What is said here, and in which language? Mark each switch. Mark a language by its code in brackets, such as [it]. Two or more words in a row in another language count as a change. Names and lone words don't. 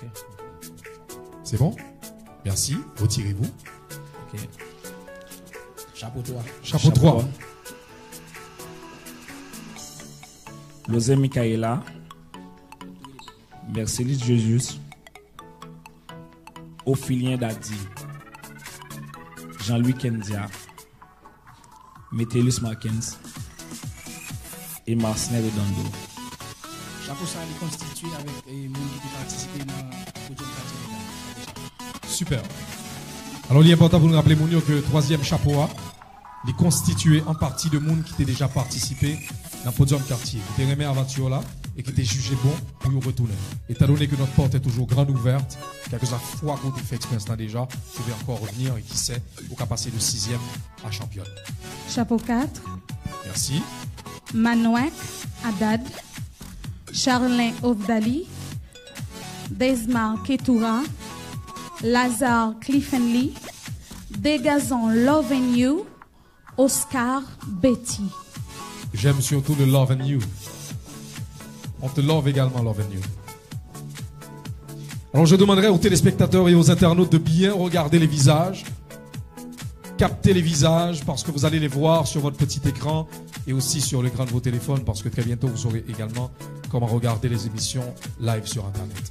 [fr] C'est bon? Merci. Retirez-vous. Ok. Chapeau 3. Chapeau 3. Losé Michaela, Mercedes Jesus, Ophilien Dadi, Jean-Louis Kendia, Metellus Markens et Marcelin Redondo. Chapeau ça est constitué avec les gens qui participent dans le podium quartier. Super. Alors, il est important pour nous rappeler, Mounio, que le troisième chapeau A, il est constitué en partie de monde qui était déjà participé dans le podium quartier, qui était remis à aventure là et qui était jugé bon pour y retourner. Étant donné que notre porte est toujours grande ouverte, quelques fois qu'on fait expérience là déjà, vous pouvez encore revenir et qui sait, vous pouvez passer de 6e à championne. Chapeau 4, Merci. Manouek Haddad, Charlin Ovdali, Desmar Ketoura, Lazare Cliffenly, Dégazon Love and You, Oscar Betty. J'aime surtout le Love and You. On te love également, Love and You. Alors je demanderai aux téléspectateurs et aux internautes de bien regarder les visages, capter les visages parce que vous allez les voir sur votre petit écran et aussi sur l'écran de vos téléphones parce que très bientôt vous saurez également comment regarder les émissions live sur Internet.